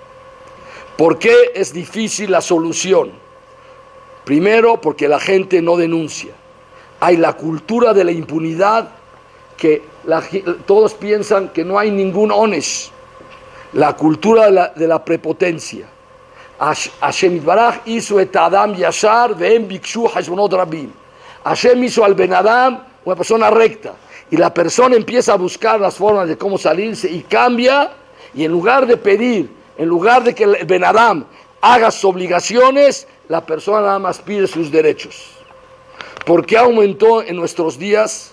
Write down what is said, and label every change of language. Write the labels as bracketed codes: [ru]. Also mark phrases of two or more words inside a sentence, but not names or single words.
[es] ¿Por qué es difícil la solución? Primero, porque la gente no denuncia. Hay la cultura de la impunidad, que todos piensan que no hay ningún onesh. La cultura de la prepotencia. [he] השם יתברך hizo את אדם ישר והם בקשו חשבונות רבים. [es] Hashem hizo al [he] בן אדם [es] una persona recta. Y la persona empieza a buscar las formas de cómo salirse y cambia. Y en lugar de pedir, en lugar de que el [he] בן אדם [es] haga sus obligaciones, la persona nada más pide sus derechos. ¿Por qué aumentó en nuestros días?